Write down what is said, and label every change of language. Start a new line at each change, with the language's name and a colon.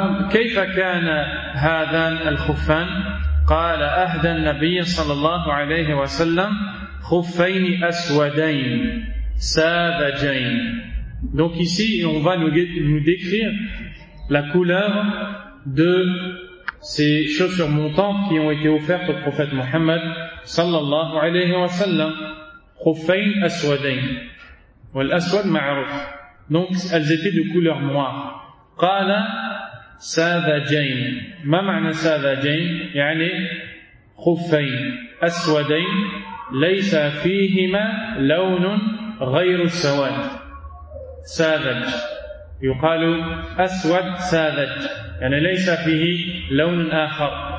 Arabic: كيف كان هذان الخفان؟ قال أهدى النبي صلى الله عليه وسلم خفين أسودين ساذجين.
French: Donc ici, on va nous décrire la couleur de ces chaussures montantes qui ont été offertes au prophète Mohammed
Arabic: sallallahu alayhi wa sallam. خفين أسودين. والأسود معروف.
French: Donc elles étaient de couleur noire.
Arabic: قال ساذجين. ما معنى ساذجين؟ يعني خفين أسودين ليس فيهما لون غير السواد. ساذج يقال أسود ساذج يعني ليس فيه لون آخر.